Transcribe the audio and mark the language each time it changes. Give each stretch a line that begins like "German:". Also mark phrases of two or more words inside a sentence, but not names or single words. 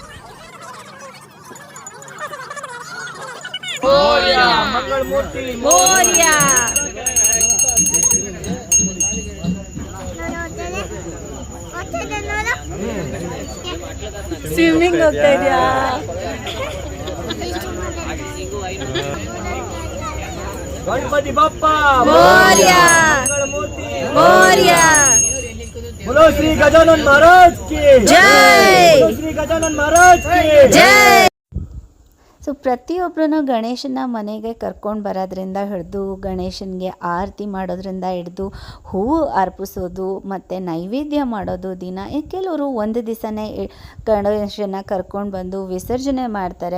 Kannada: ಸ್ವಿಮ್ಮಿಂಗ್ ಹೋಗ್ತಾ ಇದೆಯಾ?
Marathi: गणपती बाप्पा मोरया मोरया.
Hindi: बोलो श्री गजानन महाराज की जय. बोलो श्री गजानन महाराज की ಜೈ.
Kannada: ಸೊ ಪ್ರತಿಯೊಬ್ಬರೂ ಗಣೇಶನ ಮನೆಗೆ ಕರ್ಕೊಂಡು ಬರೋದ್ರಿಂದ ಹಿಡಿದು, ಗಣೇಶನಿಗೆ ಆರತಿ ಮಾಡೋದ್ರಿಂದ ಹಿಡಿದು, ಹೂವು ಅರ್ಪಿಸೋದು ಮತ್ತು ನೈವೇದ್ಯ ಮಾಡೋದು ದಿನ. ಕೆಲವರು ಒಂದು ದಿವಸನೇ ಗಣೇಶನ ಕರ್ಕೊಂಡು ಬಂದು ವಿಸರ್ಜನೆ ಮಾಡ್ತಾರೆ.